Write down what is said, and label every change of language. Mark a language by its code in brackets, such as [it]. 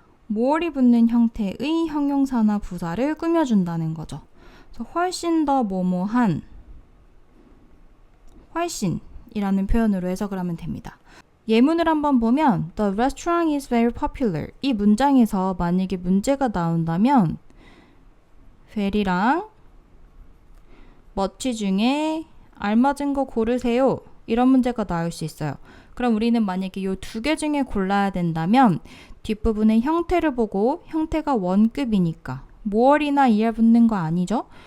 [ko] more이 붙는 형태의 형용사나 부사를 꾸며준다는 거죠. 그래서 훨씬 더 뭐뭐한, 훨씬이라는 표현으로 해석을 하면 됩니다. 예문을 한번 보면 [en] The restaurant is very popular. [ko] 이 문장에서 만약에 문제가 나온다면 very랑 much 중에 알맞은 거 고르세요. 이런 문제가 나올 수 있어요. 그럼 우리는 만약에 이 두 개 중에 골라야 된다면 뒷부분의 형태를 보고 형태가 원급이니까 more이나 er 붙는 거 아니죠?